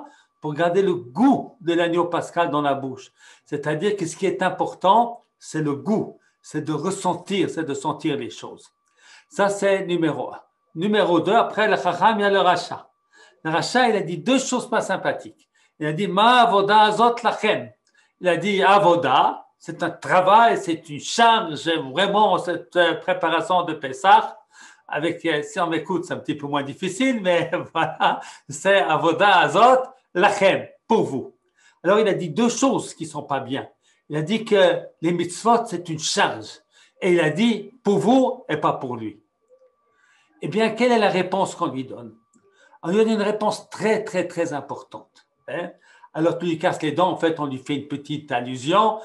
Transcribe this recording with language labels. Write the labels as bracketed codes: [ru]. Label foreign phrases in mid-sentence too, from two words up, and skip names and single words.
[fr] Pour garder le goût de l'agneau pascal dans la bouche. C'est-à-dire que ce qui est important, c'est le goût, c'est de ressentir, c'est de sentir les choses. Ça, c'est numéro 1. Numéro 2, après le Chacham, il y a le Racha. Le Racha, il a dit 2 choses pas sympathiques. Il a dit [he] מה עבודה הזאת לכם. [fr] Il a dit avoda, c'est un travail, c'est une charge, vraiment, cette préparation de Pessah. Si on m'écoute, c'est un petit peu moins difficile, mais voilà, c'est [he] עבודה הזאת לכם, [fr] pour vous. Alors, il a dit 2 choses qui ne sont pas bien. Il a dit que les mitzvot, c'est une charge. Et il a dit pour vous et pas pour lui. Eh bien, quelle est la réponse qu'on lui donne? On lui donne une réponse très, très, très importante. Alors qu'il lui casse les dents, en fait, on lui fait une petite allusion.